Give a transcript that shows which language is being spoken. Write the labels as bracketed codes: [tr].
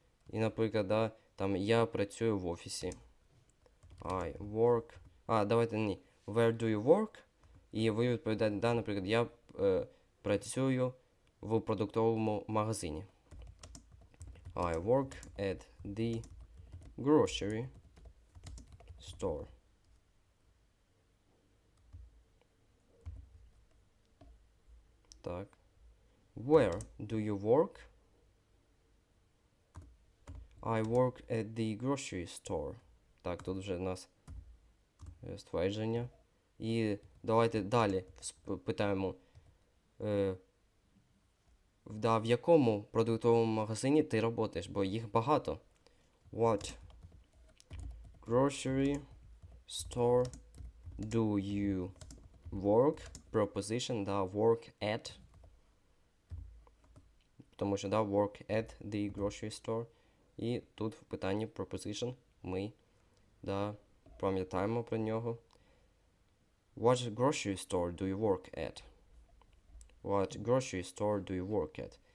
[uk] І, наприклад, да, там я працюю в офісі. [en] I work. [uk] Давайте ні. [en] Where do you work? [uk] І ви відповідаєте, да, наприклад, я працюю в продуктовому магазині. [en] I work at the grocery store. Так. Where do you work? I work at the grocery store. [uk] Так, тут вже у нас ствердження. І давайте далі питаємо, в якому продуктовому магазині ти працюєш, бо їх багато. [en] What grocery store do you work? Preposition, work at. [uk] Тому що, [en] work at the grocery store. [uk] І тут в питанні preposition ми, пам'ятаємо про нього. [en] What grocery store do you work at? What grocery store do you work at?